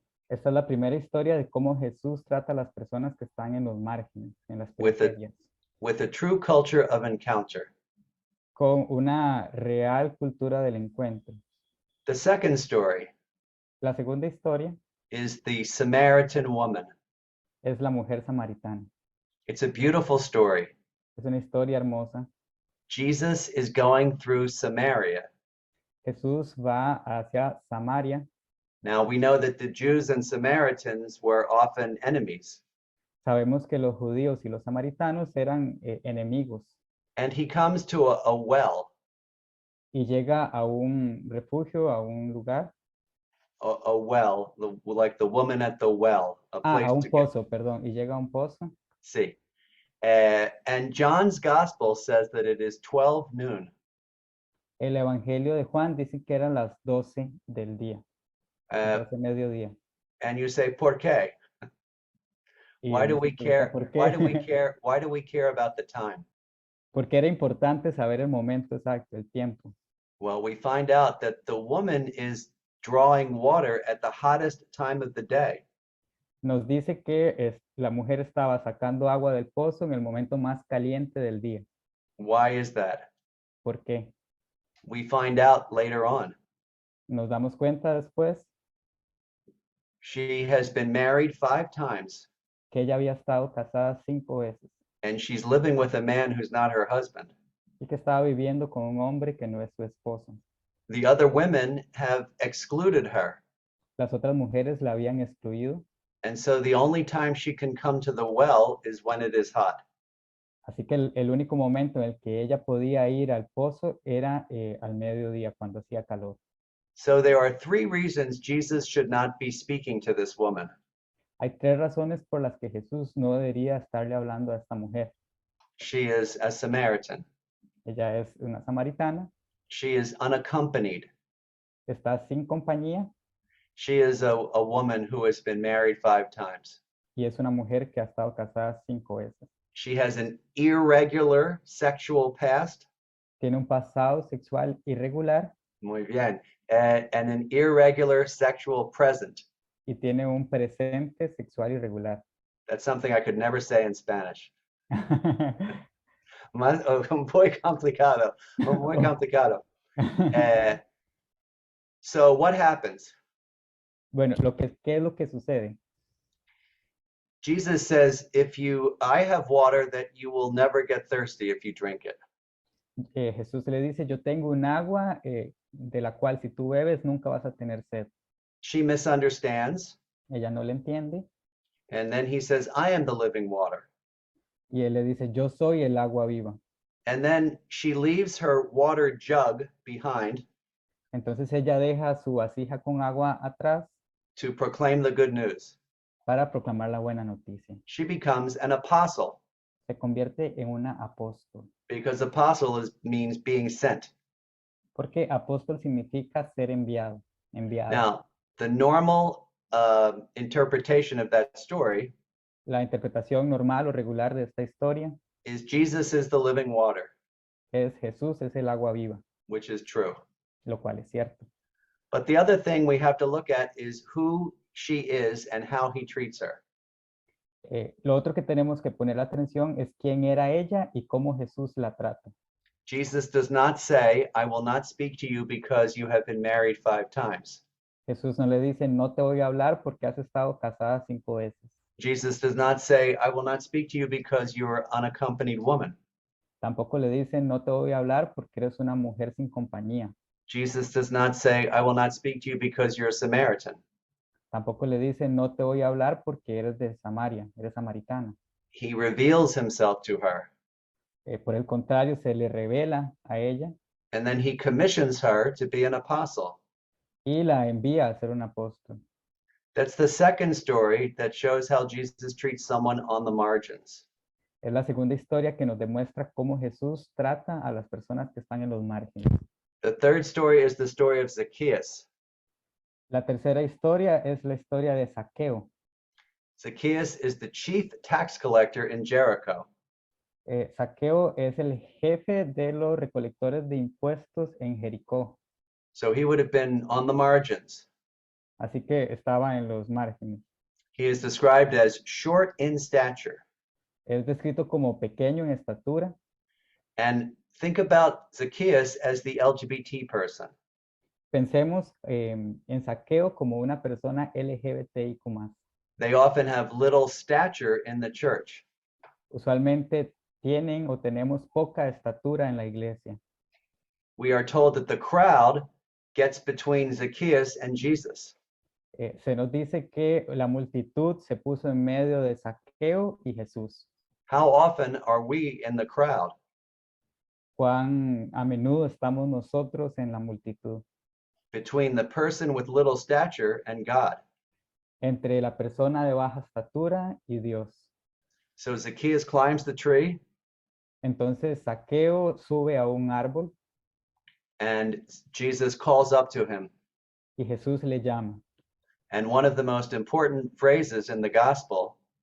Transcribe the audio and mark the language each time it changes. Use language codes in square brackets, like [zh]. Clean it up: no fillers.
[es] Esta es la primera historia de cómo Jesús trata a las personas que están en los márgenes, en las [en] With it. [es] periferias, [en] With a true culture of encounter. [es] con una real cultura del encuentro. [en] The second story [es] La segunda historia [en] is the Samaritan woman. [es] es la mujer samaritana. [en] It's a beautiful story. [es] Es una historia hermosa. [en] Jesus is going through Samaria. [es] Jesús va hacia Samaria. [en] Now we know that the Jews and Samaritans were often enemies. [es] Sabemos que los judíos y los samaritanos eran enemigos. [en] And he comes to a well. [es] Y llega a un refugio, a un lugar. [en] a well, like the woman at the well, a Ah, place [es] a un [en] to get. [es] pozo, perdón. Y llega a un pozo. Sí. [en] And John's gospel says that it is 12 noon. [es] El Evangelio de Juan dice que eran las 12 del día, Uh, 12 mediodía. [en] and you say, [es] ¿por qué? Y [en] Why do [es] uno se [en] we [es] pregunta, [en] care? [es] ¿por [en] Why do we [es] qué? [en] care? Why do we care about the time? [es] Porque era importante saber el momento exacto, el tiempo. [en] Well, we find out that the woman is drawing water at the hottest time of the day. [es] Nos dice que la mujer estaba sacando agua del pozo en el momento más caliente del día. [en] Why is that? [es] ¿Por qué? [en] We find out later on. [es] Nos damos cuenta después [en] She has been married 5 times, [es] que ella había estado casada 5 veces [en] and she's living with a man who's not her husband. [es] y que estaba viviendo con un hombre que no es su esposo. [en] The other women have excluded her, [es] Las otras mujeres la habían excluido, [en] and so the only time she can come to the well is when it is hot. [es] así que el único momento en el que ella podía ir al pozo era al mediodía, cuando hacía calor. [en] So there are 3 reasons Jesus should not be speaking to this woman. [es] Hay 3 razones por las que Jesús no debería estarle hablando a esta mujer. [en] She is a Samaritan. [es] Ella es una samaritana, [en] She is unaccompanied. [es] está sin compañía [en] She is a woman who has been married 5 times. [es] y es una mujer que ha estado casada 5 veces. [en] She has an irregular sexual past. [es] Tiene un pasado sexual irregular Muy bien. [en] And an irregular sexual present. [es] y tiene un presente sexual irregular. [en] That's something I could never say in Spanish. [es] Muy complicado. Muy complicado. [en] So what happens? [es] Bueno, ¿qué es lo que sucede? [en] Jesus says, I have water that you will never get thirsty if you drink it. [es] Jesús le dice, yo tengo un agua de la cual si tú bebes nunca vas a tener sed. [en] She misunderstands. [es] Ella no le entiende [en] And then he says, I am the living water. [es] y él le dice, yo soy el agua viva. [en] And then she leaves her water jug behind [es] Entonces ella deja su vasija con agua atrás [en] to proclaim the good news. [es] para proclamar la buena noticia. [en] She becomes an apostle [es] Se convierte en una apóstol. [en] because apostle means being sent. [es] Porque apóstol significa ser enviado, enviado. [en] Now, the normal interpretation of that story [es] La interpretación normal o regular de esta historia [en] is Jesus is the living water, [es] es Jesús es el agua viva, [en] which is true. [es] lo cual es cierto. [en] But the other thing we have to look at is who she is and how he treats her. [es] Lo otro que tenemos que poner atención es quién era ella y cómo Jesús la trata. [en] Jesus does not say, I will not speak to you because you have been married 5 times. [es] Jesús no le dice, no te voy a hablar porque has estado casada 5 veces. [en] Jesus does not say, I will not speak to you because you're an unaccompanied woman. [es] Tampoco le dice, no te voy a hablar porque eres una mujer sin compañía. [en] Jesus does not say, I will not speak to you because you're a Samaritan. [es] Tampoco le dice, no te voy a hablar porque eres de Samaria, eres samaritana. [en] He reveals himself to her, [es] Por el contrario, se le revela a ella [en] and then he commissions her to be an apostle. [es] y la envía a ser un apóstol. [en] That's the second story that shows how Jesus treats someone on the margins. [es] Es la segunda historia que nos demuestra cómo Jesús trata a las personas que están en los márgenes. [en] The third story is the story of Zacchaeus. [es] La tercera historia es la historia de Zaqueo. [en] Zacchaeus is the chief tax collector in Jericho. [es] Zaqueo es el jefe de los recolectores de impuestos en Jericó. [en] So he would have been on the margins. [es] Así que estaba en los márgenes. [en] He is described as short in stature. [es] Es descrito como pequeño en estatura. [en] And think about Zacchaeus as the LGBT person. [es] Pensemos en Zaqueo como una persona LGBTIQ+. [en] They often have little stature in the church. [es] Usualmente tienen o tenemos poca estatura en la iglesia. [en] We are told that the crowd gets between Zacchaeus and Jesus. [es] Se nos dice que la multitud se puso en medio de Zaqueo y Jesús. [en] How often are we in the crowd? [es] Cuán a menudo estamos nosotros en la multitud. [en] between the person with little stature and God. [es] entre la persona de baja estatura y Dios. [en] So Zacchaeus climbs the tree, [es] Entonces Zaqueo sube a un árbol [en] and Jesus calls up to him. [es] y Jesús le llama. [en] And one of the most important phrases in the gospel,